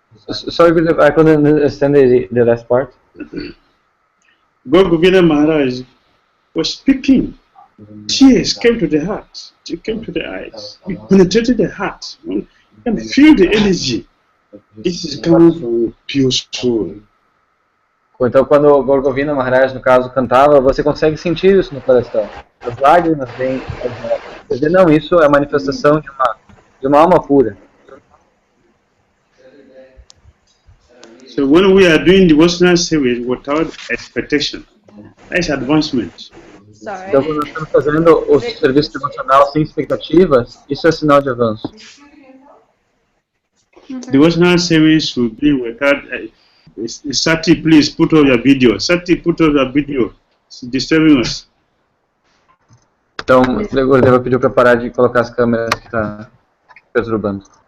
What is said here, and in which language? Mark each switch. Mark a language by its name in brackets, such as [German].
[English] Sorry, I couldn't understand the last part. Govindra Maharaj was speaking. Tears came to the heart. It came to the eyes. It penetrated the heart. You can feel the energy. This is coming from pure soul. [Portuguese] Então, quando o Govindra Maharaj, no caso, cantava, você consegue sentir isso no coração. As lágrimas vêm. Quer dizer, não, isso é a manifestação de uma alma pura. [English] So when we are doing devotional service without expectation, that's advancement. [Portuguese] Então, quando nós estamos fazendo o serviço devocional sem expectativas, isso é sinal de avanço. [English] Devotional service should be without. Sati, please put on your video. Sati, put on your video. It's disturbing us. [Portuguese] Então, o Gurudeva pediu para parar de colocar as câmeras que está perturbando.